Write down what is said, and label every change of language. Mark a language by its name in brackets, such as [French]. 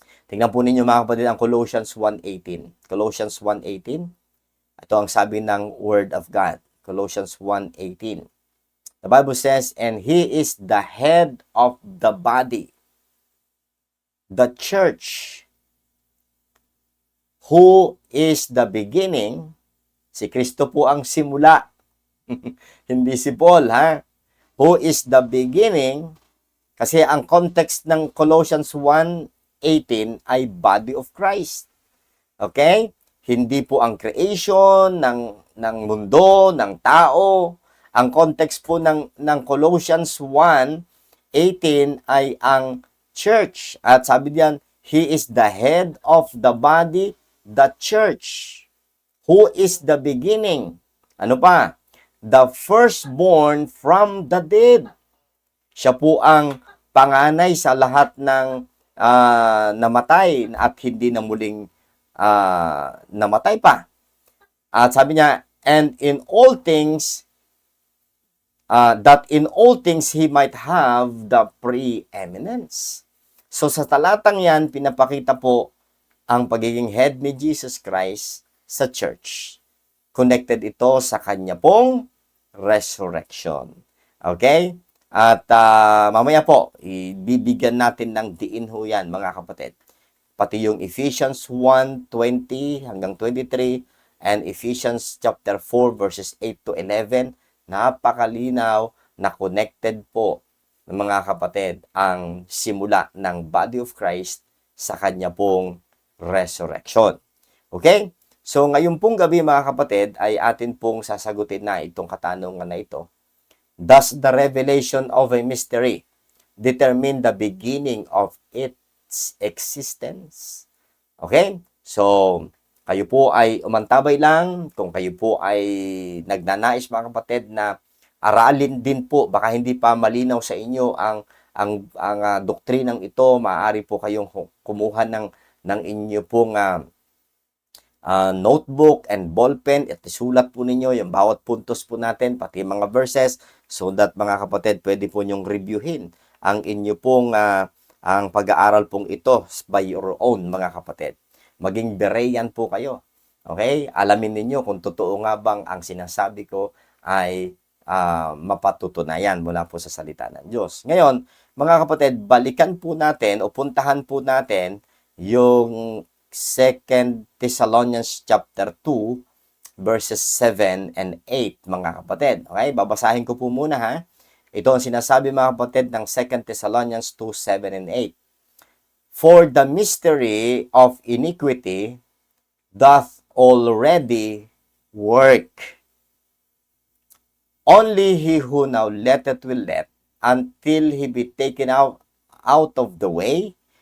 [Filipino] Tingnan po ninyo, mga kapatid, ang Colossians 1:18. Colossians 1:18. Ito ang sabi ng Word of God. Colossians 1:18. [English] The Bible says, and He is the head of the body, the church, who is the beginning. [Filipino] Si Kristo po ang simula. Hindi si Paul, ha? [English] Who is the beginning? [Filipino] Kasi ang context ng Colossians 1:18 ay [English] body of Christ. Okay? [Filipino] Hindi po ang creation ng mundo, ng tao. Ang context po ng Colossians 1:18 ay ang church. At sabi diyan, [English] He is the head of the body, the church. Who is the beginning? [Filipino] Ano pa? [English] The firstborn from the dead. [Filipino] Siya po ang panganay sa lahat ng namatay at hindi na muling namatay pa. At sabi niya, [English] and in all things, that in all things He might have the preeminence. [Filipino] So sa talatang yan, pinapakita po ang pagiging head ni Jesus Christ sa church. Connected ito sa kanya pong resurrection. Okay? At mamaya po, ibibigyan natin ng diin ho yan, mga kapatid. Pati yung Ephesians 1:20 hanggang 23 and Ephesians chapter 4 verses 8 to 11, napakalinaw na connected po, mga kapatid, ang simula ng body of Christ sa kanya pong resurrection. Okay? So ngayon pong gabi, mga kapatid, ay atin pong sasagutin na itong katanungan na ito. [English] Does the revelation of a mystery determine the beginning of its existence? Okay? [Filipino] So, kayo po ay umantabay lang. Kung kayo po ay nagnanais, mga kapatid, na aralin din po, baka hindi pa malinaw sa inyo ang doktrinang ito, maaari po kayong kumuha ng inyo pong notebook and ballpen at isulat po ninyo yung bawat puntos po natin, pati mga verses, so that mga kapatid, pwede po nyong reviewin ang inyo pong ang pag-aaral pong ito [English] by your own, [Filipino] mga kapatid. Maging Berean po kayo. Okay? Alamin ninyo kung totoo nga bang ang sinasabi ko ay mapatutunayan mula po sa salita ng Diyos. Ngayon, mga kapatid, balikan po natin o puntahan po natin yung 2 Thessalonians chapter 2 verses 7 and 8, mga kapatid. Okay? Babasahin ko po muna ha. Ito ang sinasabi, mga kapatid, ng 2 Thessalonians 2, 7 and 8. [English] For the mystery of iniquity doth already work. Only he who now letteth will let, until he be taken out of the way.